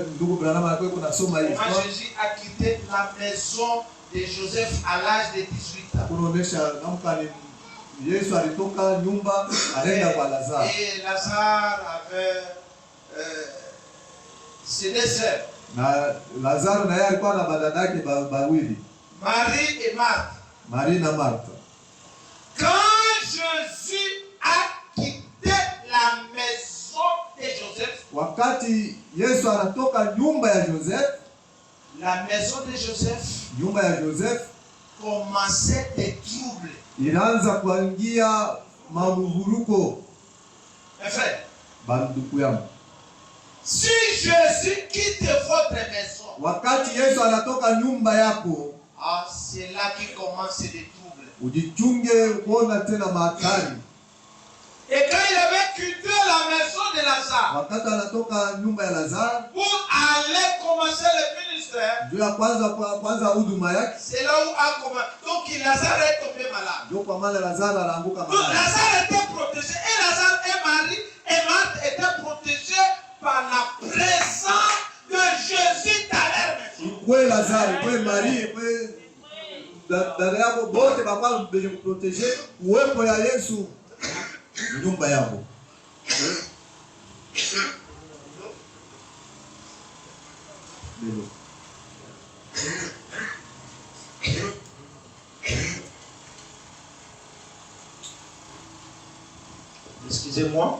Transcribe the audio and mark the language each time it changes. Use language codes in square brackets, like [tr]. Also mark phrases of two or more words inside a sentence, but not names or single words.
[fr] Comment Jésus a quitté la maison de Joseph à l'âge de 18 ans. Et Lazare avait ses deux sœurs. [sw] Na Lazaro naye alikuwa na badada yake bawili. [fr] Marie et Marthe. [sw] Marie na Martha. [fr] Quand Jésus a quitté la maison de Joseph, [sw] wakati Yesu anatoka nyumba ya Joseph, [fr] la maison de Joseph, [sw] nyumba ya Joseph [fr] commençait des troubles. [sw] Inaanza kuingia mavuruko. [fr] Mes frères, [sw] banduku yangu, [fr] si Jésus quitte votre maison, [sw] wakati Yesu anatoka nyumba yako, [fr] c'est là qu'il commence des troubles. [sw] Ujichunge kuona tena mahatari. [fr] Et quand il avait quitté la maison de Lazare, [sw] wakati anatoka nyumba ya Lazare [fr] pour aller commencer le ministère, [sw] juu ya kwanza huduma yake, [fr] c'est là où a commencé. Donc Lazare est tombé malade. [sw] Ndio kwa maana Lazare anaanguka malade. [fr] Donc Lazare était protégé et Lazare et Marie et Marthe étaient protégés par la présence de Jésus dans leur maison. [sw] Kwa Lazare, kwa Marie, kwa dada yako bote baba beje kuproteger uwepo ya Yesu nyumba yako. [fr] Excusez-moi.